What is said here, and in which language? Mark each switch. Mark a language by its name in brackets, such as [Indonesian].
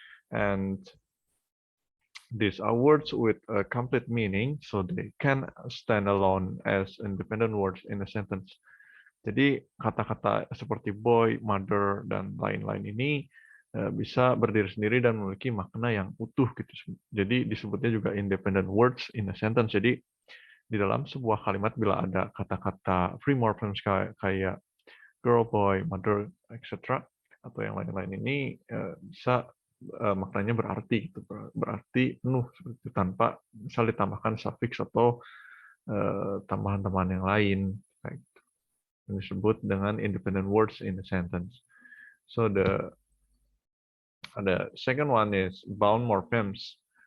[English] And these are words with a complete meaning, so they can stand alone as independent words in a sentence. [Indonesian] Jadi kata-kata seperti boy, mother, dan lain-lain ini bisa berdiri sendiri dan memiliki makna yang utuh gitu. Jadi disebutnya juga [English] independent words in a sentence. [Indonesian] Jadi di dalam sebuah kalimat bila ada kata-kata free morphemes kayak girl, boy, mother, etc. atau yang lain-lain ini bisa maknanya berarti gitu, berarti penuh seperti itu, tanpa misal ditambahkan suffix atau tambahan-tambahan yang lain kayak gitu. Yang disebut dengan [English] independent words in a sentence. So the second one is bound morphemes.